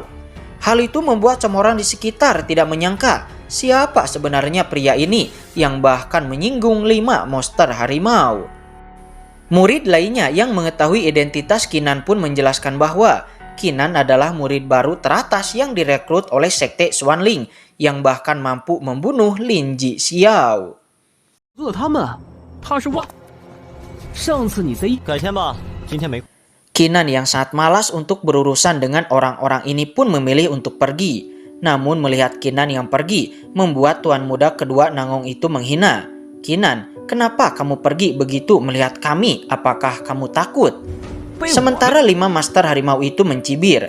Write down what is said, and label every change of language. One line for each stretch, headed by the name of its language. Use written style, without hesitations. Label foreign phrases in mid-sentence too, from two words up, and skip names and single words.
Indonesian: Hal itu membuat semua orang di sekitar tidak menyangka siapa sebenarnya pria ini yang bahkan menyinggung 5 monster harimau. Murid lainnya yang mengetahui identitas Kinan pun menjelaskan bahwa Kinan adalah murid baru teratas yang direkrut oleh sekte Xuanling yang bahkan mampu membunuh Lin Ji Xiao.
Chinese: 他们，他是上次你贼改天吧，今天没。
Indonesian: Kinan yang sangat malas untuk berurusan dengan orang-orang ini pun memilih untuk pergi. Namun melihat Kinan yang pergi, membuat tuan muda kedua Nangong itu menghina. Kinan, kenapa kamu pergi begitu melihat kami? Apakah kamu takut? Sementara 5 master harimau itu mencibir.